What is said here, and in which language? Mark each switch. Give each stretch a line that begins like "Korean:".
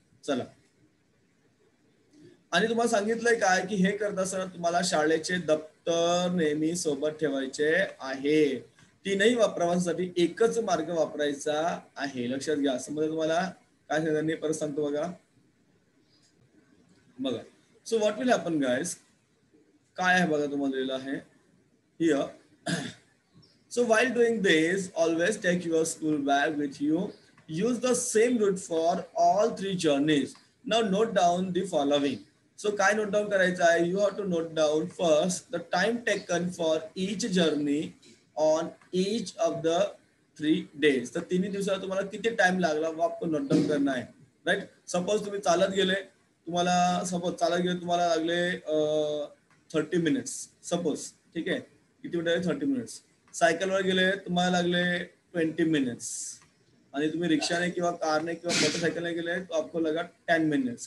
Marathi: चला, आणि तुम्हाला सांगितलंय काय की हे करत असताना तुम्हाला शाळेचे दप्तर नेहमी सोबत ठेवायचे आहे. 3ही प्रवासासाठी एकच मार्ग वापरायचा आहे. लक्षात घ्या. समजा तुम्हाला काय सांगितलं परत सांगतो बघा. बघा,
English: So what will happen guys.
Marathi: काय आहे बघा तुम्हाला दिलेलं आहे here.
English: So while doing this, always take your school bag with you. Use the same route for all 3 journeys. Now note down the following.
Marathi: So काय नोट डाऊन करायचं आहे?
English: You have to note down first the time taken for each journey on each of the 3 days.
Marathi: तर 3 दिवसाला तुम्हाला किती time लागला
Hindi: वो आपको नोट डाऊन करना है.
Marathi: राइट. सपोज तुम्ही चालत गेले, तुम्हाला लागले 30 मिनिट्स सपोज. ठीक आहे. किती मिनिट? 30 मिनिट्स. सायकलवर गेले तुम्हाला लागले 20 मिनिट्स. आणि तुम्ही रिक्षाने किंवा कारने किंवा मोटरसायकलने गेले
Hindi: तो आपको लगा 10 मिनिट्स.